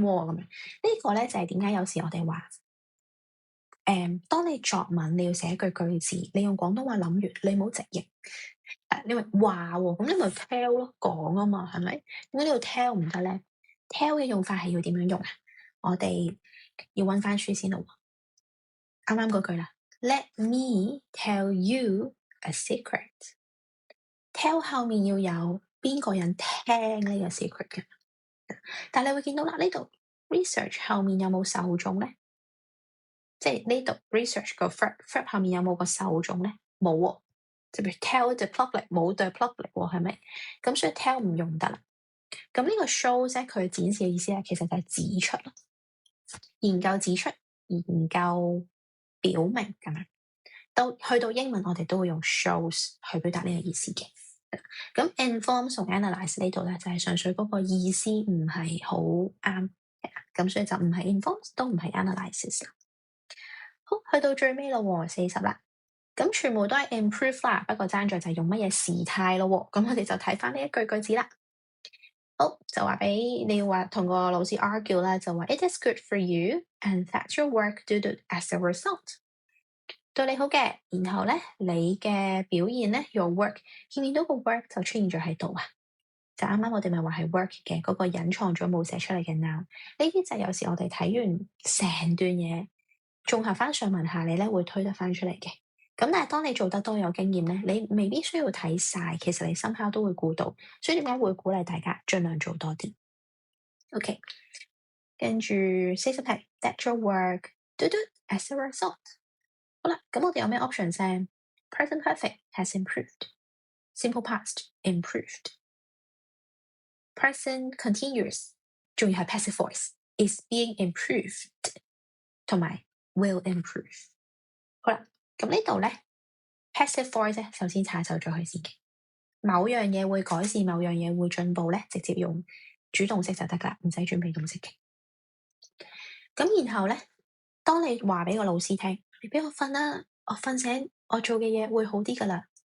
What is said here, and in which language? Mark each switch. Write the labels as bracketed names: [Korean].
[Cantonese] 咁樣呢個咧就係點解有時我哋話當你作文你要寫一句句子，你用廣東話諗完，你唔好直譯。你話話喎，咁你咪 [English] tell [Cantonese] 咯，講啊嘛，係咪？點解呢度 tell 唔得咧？tell 嘅用法係要點樣用啊？我哋要揾翻書先咯。啱啱嗰句啦 [English] ，Let me tell you a secret。 [Cantonese] tell 後面要有邊個人聽呢個 secret 嘅？但係你會見到啦，呢度 research 後面有冇受眾咧？即係呢度 research 個 verb 後面有冇個受眾咧？冇喎。就譬如 [English] tell the public [Cantonese] 冇 the public 喎，係咪？咁所以 tell 唔用得啦。咁呢個 shows 咧，佢展示嘅意思咧，其實就係指出啦，研究指出、研究表明咁樣。去到英文，我哋都會用 shows 去表達呢個意思嘅。咁 inform 同 analyse 呢度咧，就係純粹嗰個意思唔係好啱，咁所以就唔係 inform 都唔係 analysis 啦。好，去到最尾咯，40啦。咁全部都係 improve 啦，不過爭在就係用乜嘢時態咯。咁我哋就睇翻呢一句句子啦。好，就話俾你話同個老師 argue 啦，就話 [English] It is good for you and that your work do good as a result。 [Cantonese] 對你好嘅，然後咧你嘅表現咧 your work 見到個 work 就出現咗喺度啊。就啱啱我哋咪話係 work 嘅嗰個隱藏咗冇寫出嚟嘅 noun。呢啲就有時我哋睇完成段嘢，綜合翻上文下理咧會推得翻出嚟嘅。咁但係當你做得多有經驗咧，你未必需要睇晒，其實你深刻都會估到。所以點解會鼓勵大家盡量做多啲 ？OK， 跟住40題 [English] that your work do as a result。 [Cantonese] 好啦，咁我哋有咩 option 先 ？ [English] Present perfect has improved。 Simple past improved。 Present continuous [Cantonese] 仲要係 [English] passive voice is being improved， [Cantonese] 同埋 [English] will improve。 [Cantonese] 好啦，咁呢度咧 passive voice 咧，首先查走咗佢先嘅。某樣嘢會改善，某樣嘢會進步咧，直接用主動式就得噶啦，唔使準備動式嘅。咁然後咧，當你話俾個老師聽，你俾我瞓啦，我瞓醒，我做嘅嘢會好啲噶啦。